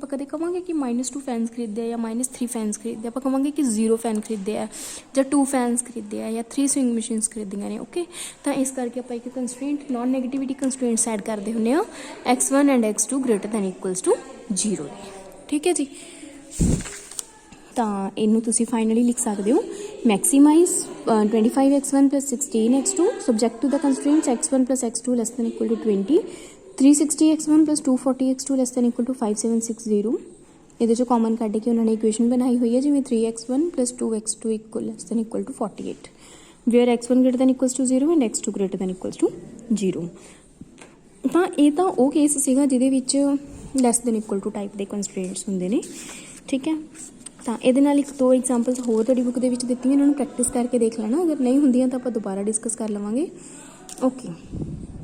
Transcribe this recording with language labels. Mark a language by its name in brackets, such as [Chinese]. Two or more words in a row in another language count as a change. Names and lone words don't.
[Punjabi] ਆਪਾਂ ਕਦੇ ਕਵਾਂਗੇ ਕਿ -2 ਫੈਨਸ ਖਰੀਦੇ ਆ ਜਾਂ -3 ਫੈਨਸ ਖਰੀਦੇ ਆ, ਆਪਾਂ ਕਵਾਂਗੇ ਕਿ 0 ਫੈਨ ਖਰੀਦੇ ਆ ਜਾਂ 2 ਫੈਨਸ ਖਰੀਦੇ ਆ ਜਾਂ 3 [English] swing machines [Punjabi] ਖਰੀਦੀਆਂ ਨੇ। ਓਕੇ, ਤਾਂ ਇਸ ਕਰਕੇ ਆਪਾਂ ਇੱਕ [English] constraint non negativity constraints add [Punjabi] ਕਰਦੇ ਹੁੰਦੇ ਆ [English] x1 and x2 greater than equals to 0 [Punjabi] ਦੇ। ਠੀਕ ਹੈ ਜੀ, ਤਾਂ ਇਹਨੂੰ ਤੁਸੀਂ ਫਾਈਨਲੀ ਲਿਖ ਸਕਦੇ ਹੋ [English] maximise 25x1 plus 16x2 subject to the constraints x1 plus x2 less than equal to 20, 360x1 plus 240x2 less than equal to 5760. [Punjabi] ਇਹਦੇ ਚੋਂ ਕਾਮਨ ਕੱਢ ਕੇ ਉਹਨਾਂ ਨੇ ਇਕੁਏਸ਼ਨ ਬਣਾਈ ਹੋਈ ਹੈ ਜਿਵੇਂ [English] 3x1 plus 2x2 less than equal to 48 where x1 greater than equals to 0 and x2 greater than equals to 0। [Punjabi] ਤਾਂ ਇਹ ਤਾਂ ਉਹ ਕੇਸ ਸੀਗਾ ਜਿਹਦੇ ਵਿੱਚ [English] less than equal to type [Punjabi] ਦੇ ਕੰਸਟ੍ਰੇਂਟਸ ਹੁੰਦੇ ਨੇ। ਠੀਕ ਹੈ, ਤਾਂ ਇਹਦੇ ਨਾਲ ਇੱਕ ਦੋ ਐਗਜ਼ਾਮਪਲਸ ਹੋਰ ਤੁਹਾਡੀ ਬੁੱਕ ਦੇ ਵਿੱਚ ਦਿੱਤੀਆਂ, ਇਹਨਾਂ ਨੂੰ ਪ੍ਰੈਕਟਿਸ ਕਰਕੇ ਦੇਖ ਲੈਣਾ, ਅਗਰ ਨਹੀਂ ਹੁੰਦੀਆਂ ਤਾਂ ਆਪਾਂ ਦੁਬਾਰਾ ਡਿਸਕਸ ਕਰ ਲਵਾਂਗੇ। ਓਕੇ।